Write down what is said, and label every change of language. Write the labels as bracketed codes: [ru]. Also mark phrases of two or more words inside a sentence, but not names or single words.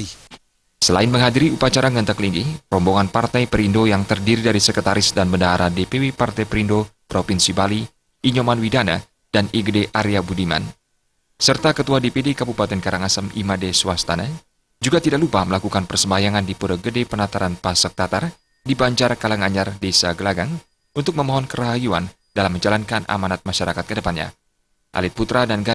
[id] Selain menghadiri upacara Ngentek Linggih, rombongan Partai Perindo yang terdiri dari Sekretaris dan Bendahara DPW Partai Perindo Provinsi Bali, Inyoman Widana, dan Igede Arya Budiman, serta Ketua DPD Kabupaten Karangasem Imade Swastana, juga tidak lupa melakukan persembahyangan di Pura Gede Penataran Pasek Tatar di Banjar Kalanganyar, Desa Gelagang, untuk memohon kerahayuan dalam menjalankan amanat masyarakat ke depannya. Alit Putra dan